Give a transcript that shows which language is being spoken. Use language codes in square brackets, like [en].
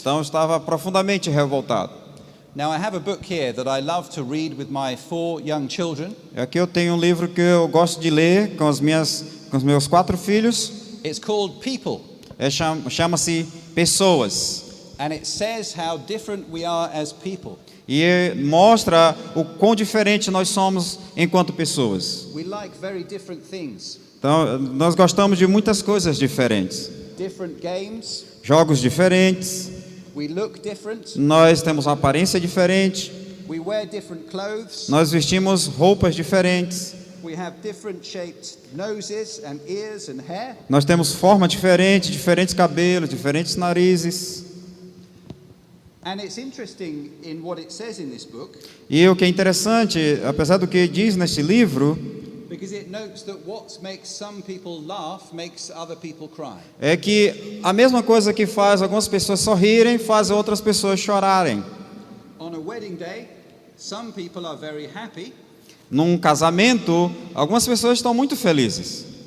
[pt] Então, estava profundamente revoltado. [en] Now I have a book here that I love to read with my 4 young children. [pt] Aqui eu tenho um livro que eu gosto de ler com os meus 4 filhos. [en] It's called People, [pt] Chama-se Pessoas. [en] and it says how different we are as people. [pt] E mostra o quão diferente nós somos enquanto pessoas. [en] We like very different things. [pt] Então, nós gostamos de muitas coisas diferentes. [en] Different games, [pt] Jogos diferentes. [en] we look different, [pt] Nós temos uma aparência diferente. [en] we wear different clothes, [pt] Nós vestimos roupas diferentes. [en] we have different shaped noses and ears and hair. [pt] Nós temos forma diferente, diferentes cabelos, diferentes narizes. [en] And it's interesting in what it says in this book, [pt] E o que é interessante, apesar do que diz neste livro, [en] because it notes that what makes some people laugh makes other people cry. [pt] é que a mesma coisa que faz algumas pessoas sorrirem, faz outras pessoas chorarem. [en] On a wedding day, some people are very happy, [pt] Num casamento, algumas pessoas estão muito felizes,